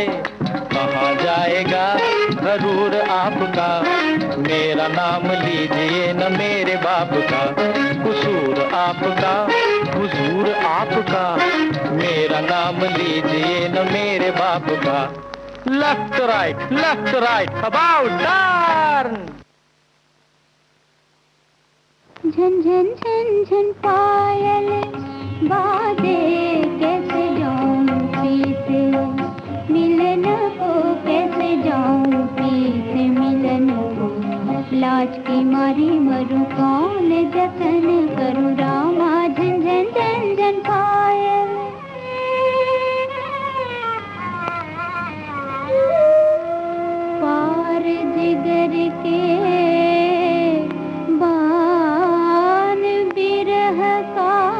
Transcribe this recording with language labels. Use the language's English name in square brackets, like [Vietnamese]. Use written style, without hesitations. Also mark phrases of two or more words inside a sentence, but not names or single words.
[Hindi] कहाँ जाएगा जरूर आपका, मेरा नाम लीजिए न मेरे बाप का। कसूर आपका, हुजूर आपका, मेरा नाम लीजिए न मेरे बाप का। [English] left right, about turn. [Hindi] झन झन झन झन पायल बाजे, कैसे जाऊं पीछे मिलन को, कैसे जाऊं पीछे मिलन को। लाज की मारी मरूं, कौन जतन करूं रामा। झन झन झन झन पायल, पार जिगर के बान बिरह का,